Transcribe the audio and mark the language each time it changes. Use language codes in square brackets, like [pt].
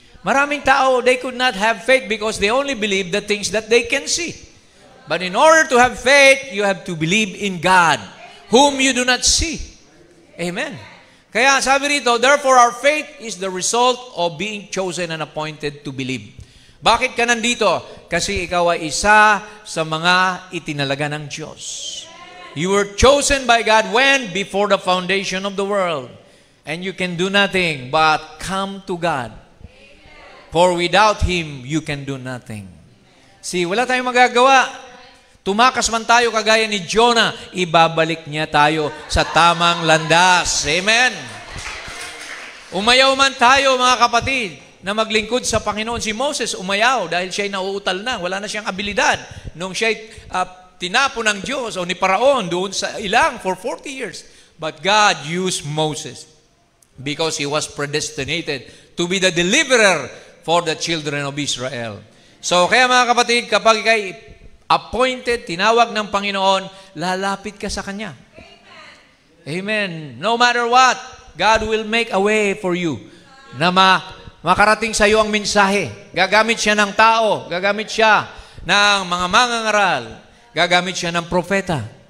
[tl] Maraming tao, [en] they could not have faith because they only believe the things that they can see. But in order to have faith, you have to believe in God, whom you do not see. Amen. [tl] Kaya sabi rito, [en] therefore our faith is the result of being chosen and appointed to believe. [tl] Bakit ka nandito? Kasi ikaw ay isa sa mga itinalaga ng Diyos. [en] You were chosen by God when? Before the foundation of the world. And you can do nothing but come to God. For without Him, you can do nothing. [tl] See, wala tayong magagawa. Tumakas man tayo kagaya ni Jonah, ibabalik niya tayo sa tamang landas. Amen. Umayaw man tayo, mga kapatid, na maglingkod sa Panginoon. Si Moses umayaw dahil siya'y nauutal na. Wala na siyang abilidad. Nung siya'y tinapo ng Diyos o ni Paraon doon sa ilang [en] for 40 years. But God used Moses because he was predestinated to be the deliverer for the children of Israel. [tl] So, kaya mga kapatid, kapag ikay appointed, tinawag ng Panginoon, lalapit ka sa Kanya. [en] Amen. No matter what, God will make a way for you [tl] na makarating sa iyo ang mensahe. Gagamit siya ng tao, gagamit siya ng mga mangangaral, gagamit siya ng propeta.